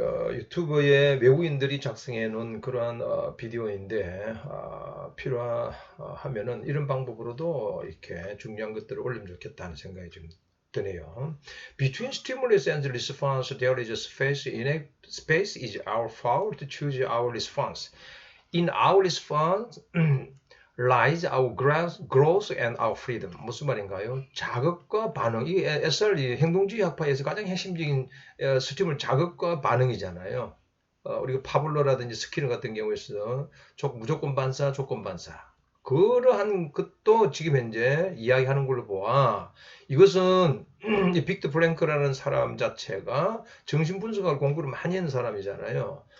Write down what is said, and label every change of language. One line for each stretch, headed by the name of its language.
Korean: 유튜브에 외국인들이 작성해 놓은 그러한 비디오인데 필요하면은 이런 방법으로도 이렇게 중요한 것들을 올리면 좋겠다는 생각이 좀 드네요.
English: Between stimulus and response, there is a space. In a space is our power to choose our response. In our response lies our growth and our freedom.
Korean: 무슨 말인가요? 자극과 반응. 이 SR 행동주의 학파에서 가장 핵심적인 스팀은 자극과 반응이잖아요. 우리가 파블로라든지 스키너 같은 경우에서 무조건 반사, 조건 반사. 그러한 것도 지금 현재 이야기하는 걸로 보아 이것은 이 빅터 프랭크라는 사람 자체가 정신분석학을 공부를 많이 하는 사람이잖아요.